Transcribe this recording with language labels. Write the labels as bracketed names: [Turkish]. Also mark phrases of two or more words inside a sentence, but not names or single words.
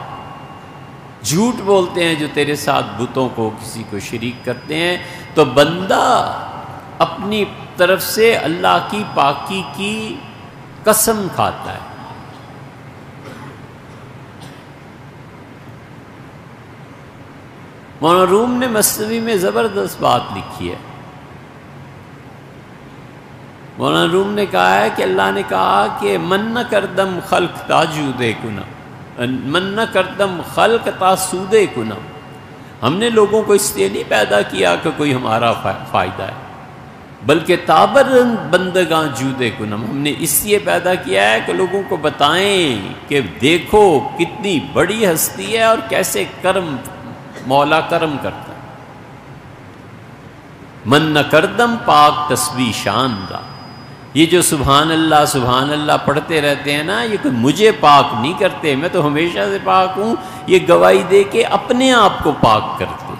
[Urdu] جھوٹ بولتے ہیں جو تیرے ساتھ بتوں کو، کسی کو شریک کرتے ہیں، تو بندہ اپنی طرف سے اللہ کی پاکی کی قسم کھاتا ہے۔ مولانا روم نے مثنوی میں زبردست بات لکھی ہے۔ مولانا روم نے کہا ہے کہ اللہ نے کہا کہ [Persian] من نہ کردم خلق تاجودے کنم، من نہ کردم خلق تاسودے کنم، [Urdu] ہم نے لوگوں کو اس لیے نہیں پیدا کیا کہ کوئی ہمارا فائدہ ہے، بلکہ [Persian] تابرن بندگاں جودے کنم، [Urdu] ہم نے اس لیے پیدا کیا ہے کہ لوگوں کو بتائیں کہ دیکھو کتنی بڑی ہستی ہے اور کیسے کرم مولا کرم کرتا ہے۔ [Persian] من نہ کردم پاک تسبیح شان دا، [Urdu] یہ جو [Arabic] سبحان اللہ [Urdu] پڑھتے رہتے ہیں نا، یہ کوئی مجھے پاک نہیں کرتے، میں تو ہمیشہ سے پاک ہوں، یہ گواہی دے کے اپنے آپ کو پاک کرتے۔